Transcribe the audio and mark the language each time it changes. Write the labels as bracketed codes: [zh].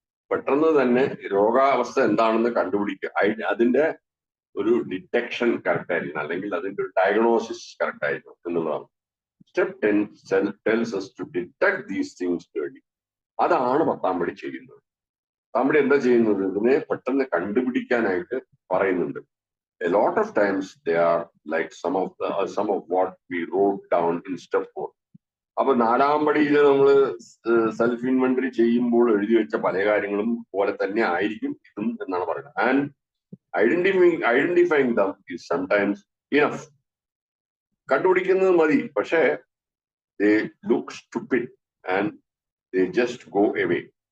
[ml] പെട്ടെന്ന് തന്നെ രോഗാവസ്ഥ എന്താണെന്ന് കണ്ടുപിടിക്കുക, അതിന്റെ ഒരു ഡിറ്റക്ഷൻ കറക്റ്റ് ആയിരിക്കണം, അല്ലെങ്കിൽ അതിന്റെ ഒരു ഡയഗ്നോസിസ് കറക്റ്റ് ആയിരിക്കണം എന്നുള്ളതാണ്. [en] Step 10 tells us to detect these things early. [ml] അതാണ് 10-ാം പടി ചെയ്യുന്നത്. 10-ാം പടി എന്താ ചെയ്യുന്നത്? ഇതിനെ പെട്ടെന്ന് കണ്ടുപിടിക്കാനായിട്ട് പറയുന്നുണ്ട്. [en] A lot of times they are like some of what we wrote down in step 4. [ml] അപ്പൊ 4-ാം പടിയിൽ നമ്മൾ സെൽഫ് ഇൻവെന്ററി ചെയ്യുമ്പോൾ എഴുതി വെച്ച പല കാര്യങ്ങളും പോലെ തന്നെ ആയിരിക്കും ഇതും എന്നാണ് പറയുന്നത്. [en] And identifying them is sometimes enough. [ml] കണ്ടുപിടിക്കുന്നത് മതി, പക്ഷേ [en] they look stupid and they just go away.